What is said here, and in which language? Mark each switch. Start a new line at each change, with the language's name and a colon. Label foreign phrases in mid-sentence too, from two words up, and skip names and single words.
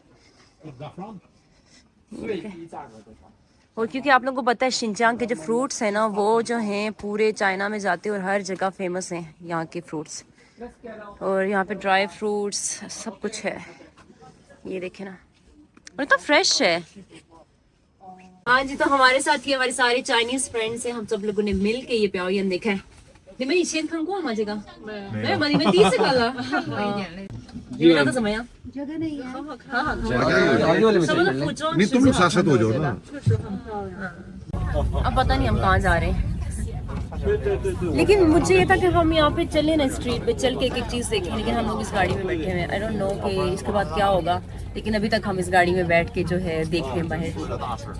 Hindi: और क्योंकि आप लोगों को पता है शिनचांग के जो फ्रूट्स हैं ना वो जो हैं पूरे चाइना में जाते हैं और हर जगह फेमस हैं यहाँ के फ्रूट्स। और यहाँ पे ड्राई फ्रूट्स सब कुछ है, ये देखें ना, और तो फ्रेश है। हाँ जी, तो हमारे साथ ये हमारे सारे चाइनीज फ्रेंड्स हैं, हम सब लोगों ने मिल के ये प्याओ येन देखा है।
Chinese: मैं 以前看过吗？这个没有吗？你们第一次看了？你们觉得怎么样？觉得那也好好看，好好看。什么的服装？
Hindi: नहीं तुम लोग साथ साथ हो जाओ ना। अब पता नहीं हम कहाँ जा रहे हैं, लेकिन मुझे ये था कि हम यहाँ पे चले ना, स्ट्रीट पे चल के एक एक चीज़ देखें। लेकिन हम लोग इस गाड़ी में बैठे हुए हैं,
English: I don't know
Hindi: कि इसके बाद क्या होगा। लेकिन अभी तक हम इस गाड़ी में बैठ के जो है देख रहे हैं बाहर।